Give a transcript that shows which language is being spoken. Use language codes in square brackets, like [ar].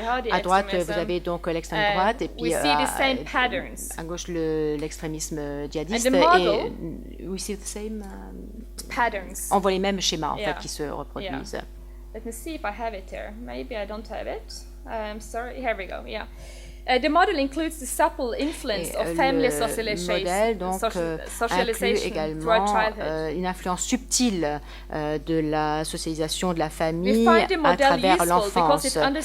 [fr] À droite, vous avez donc l'extrême droite et puis à gauche l'extrémisme djihadiste. Et [en] we see the same [fr] on voit les mêmes schémas en fait qui se reproduisent. [en] Let me see if I have it here. Maybe I don't have it. I'm sorry. Here we go. Yeah. The model includes the supple influence of family socialization, [fr] inclut également une influence subtile de la socialisation de la famille à travers l'enfance.